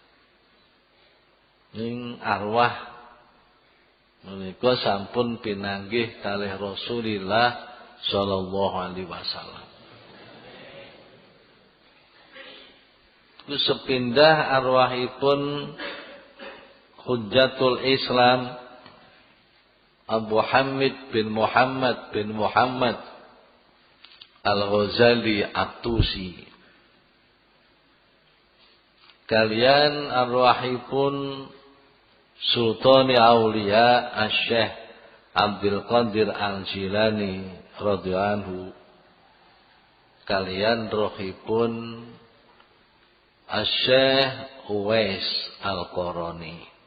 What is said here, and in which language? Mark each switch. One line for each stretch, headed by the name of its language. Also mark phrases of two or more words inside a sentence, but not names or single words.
Javanese: Ning arwah menika sampun pinanggih kalih Rasulillah
Arabic: صلى الله عليه وسلم.
Javanese: Sepindah arwahipun Hujjatul Islam Abu Hamid bin Muhammad Al-Ghazali At-Tusi. Kalian arwahipun Sultani Aulia Asy-Syaikh Abdul Qadir Al-Jilani
Arabic: رضي الله عنه
Javanese: kalian rohipun Asy-Syaikh Uwais Al-Qarani.